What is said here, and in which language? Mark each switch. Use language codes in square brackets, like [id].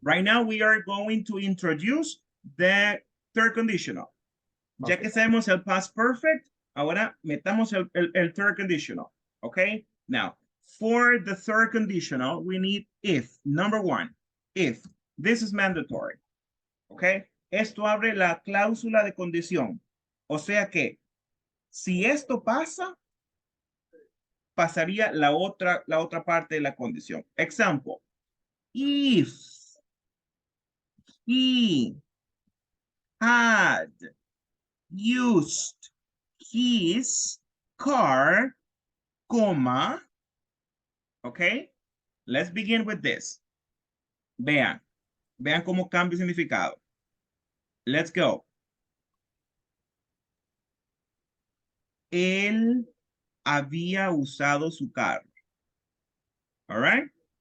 [en] Right now we are going to introduce the third conditional. [es] Ya que sabemos el past perfect, ahora metamos el third conditional. Okay? [en] Now, for the third conditional, we need if. Number one, if. This is mandatory. ¿Ok? [es] Esto abre la cláusula de condición. O sea que si esto pasa, pasaría la otra parte de la condición. [en] Example. If he had used his car, comma, okay? Let's begin with this. [es] Vean cómo cambia significado. [en] Let's go. [es] Él había usado su carro. [en] All right?